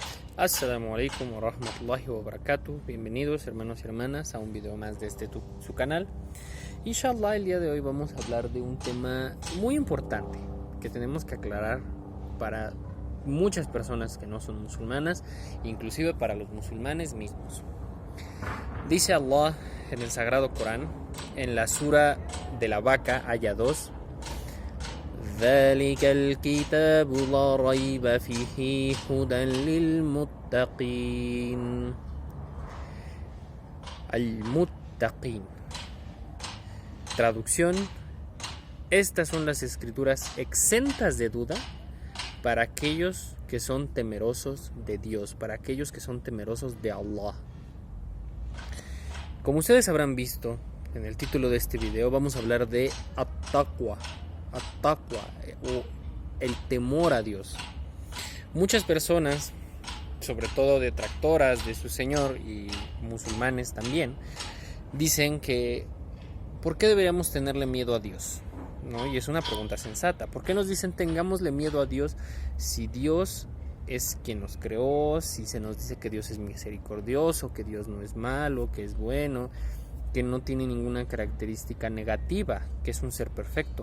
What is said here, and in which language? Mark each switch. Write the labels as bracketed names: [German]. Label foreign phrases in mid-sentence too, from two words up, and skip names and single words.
[Arabic] السلام عليكم ورحمة الله وبركاته. [Spanish] Bienvenidos hermanos y hermanas a un video más de su canal. Inshallah, el día de hoy vamos a hablar de un tema muy importante que tenemos que aclarar para muchas personas que no son musulmanas, inclusive para los musulmanes mismos. Dice Allah en el Sagrado Corán, en la sura de la vaca, [Arabic] aya 2: ذلك الكتاب لا ريب فيه هدى للمتقين. Al-Muttaqin. [Spanish] Traducción: estas son las escrituras exentas de duda para aquellos que son temerosos de Dios, para aquellos que son temerosos de Allah. Como ustedes habrán visto en el título de este video, vamos a hablar de at-taqwa o el temor a Dios. Muchas personas, sobre todo detractoras de su Señor y musulmanes también, dicen que ¿por qué deberíamos tenerle miedo a Dios? ¿No? Y es una pregunta sensata. ¿Por qué nos dicen tengámosle miedo a Dios si Dios es quien nos creó, si se nos dice que Dios es misericordioso, que Dios no es malo, que es bueno, que no tiene ninguna característica negativa, que es un ser perfecto?